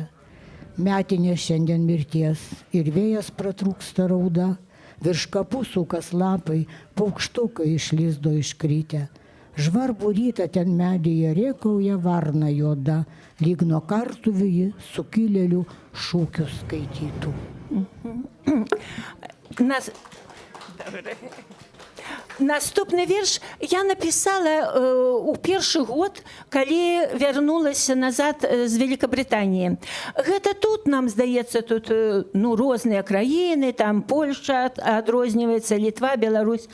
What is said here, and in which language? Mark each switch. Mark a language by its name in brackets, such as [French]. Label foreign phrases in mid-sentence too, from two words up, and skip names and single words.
[Lithuanian] Metinė šiandien mirties ir vėjas pratrūksta rauda. Virš kapų sukas lapai, paukštukai iš lizdo iškrytę. Žvarbų rytą ten medyje rėkauja varna juoda, lyg nuo kartuvių ji sukilėlių šūkius skaitytų. [Belarusian] Наступны верш я написала у першы год, калі вярнулася назад з Великабрытаніі. Гэта тут, нам здаецца, тут розныя краіны, там Польша адрозніваецца, Літва, Беларусь.